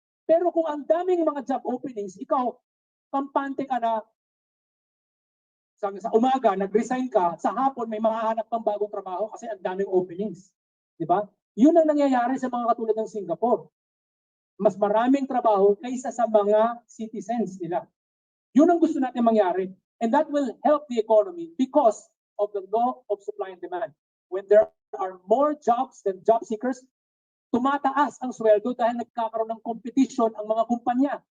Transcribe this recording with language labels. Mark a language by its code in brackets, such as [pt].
[tl] Pero kung ang daming mga job openings, ikaw, kampante ka na sa umaga, nag-resign ka, sa hapon may makahanap kang bagong trabaho kasi ang daming openings. Di ba? Yun ang nangyayari sa mga katulad ng Singapore. Mas maraming trabaho kaysa sa mga citizens nila. Yun ang gusto natin mangyari. [en] And that will help the economy because of the law of supply and demand. When there are more jobs than job seekers, [tl] tumataas ang sweldo dahil nagkakaroon ng competition ang mga kumpanya.